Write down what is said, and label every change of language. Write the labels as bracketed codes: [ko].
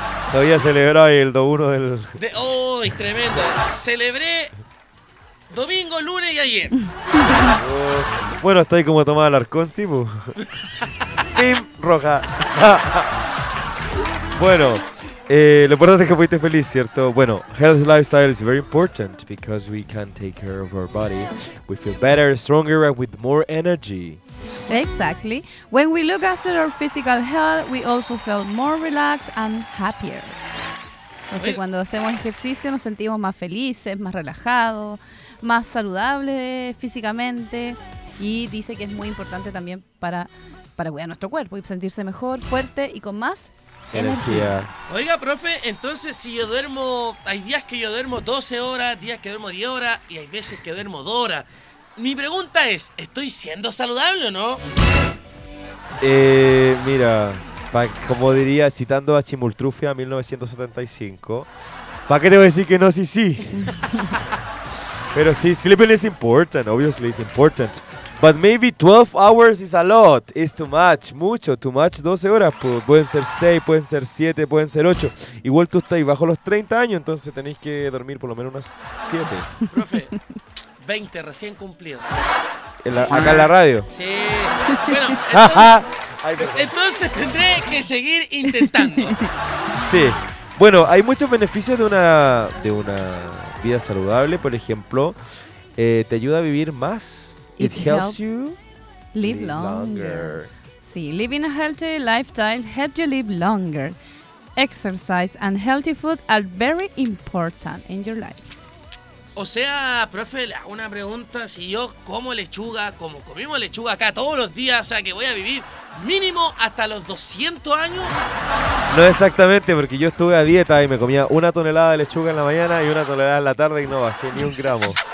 [es] Todavía celebré el 2-1 del... ¡Uy, tremendo! Celebré domingo, lunes y ayer. Bueno, estoy como tomada Alarcón, sí, pu. ¡Pim! Roja. Bueno, lo importante es que fuiste feliz, ¿cierto? [en] Bueno, healthy lifestyle is very important because we can take care of our body. We feel better, stronger, and with more energy. Exactly. When we look after our physical health, we also feel more relaxed and happier. [es] O sea, cuando hacemos ejercicio nos sentimos más felices, más relajados, más saludables físicamente. Y dice que es muy importante también para cuidar nuestro cuerpo y sentirse mejor, fuerte y con más energía. Oiga, profe, entonces si yo duermo, hay días que yo duermo 12 horas, días que duermo 10 horas y hay veces que duermo 2 horas. Mi pregunta es, ¿estoy siendo saludable o no? Mira, como diría, citando a Chimultrufia 1975, ¿para qué te voy a decir que no? Sí. Pero sí, [en] sleeping is important, obviously it's important. But maybe 12 hours is a lot, it's too much, mucho, too much, [es] 12 horas, pues pueden ser 6, pueden ser 7, pueden ser 8. Igual tú estás bajo los 30 años, entonces tenéis que dormir por lo menos unas 7. Profe, 20 recién cumplido. ¿Acá en la radio? Sí. Bueno, entonces tendré que seguir intentando. Sí. Bueno, hay muchos beneficios de una vida saludable. Por ejemplo, te ayuda a vivir más. [en] It helps you live longer. Sí, living a healthy lifestyle helps you live longer. Exercise and healthy food are very important in your life. [es] O sea, profe, una pregunta, si yo como lechuga, como comimos lechuga acá todos los días, o sea, que voy a vivir mínimo hasta los 200 años? No exactamente, porque yo estuve a dieta y me comía una tonelada de lechuga en la mañana y una tonelada en la tarde y no bajé ni un gramo.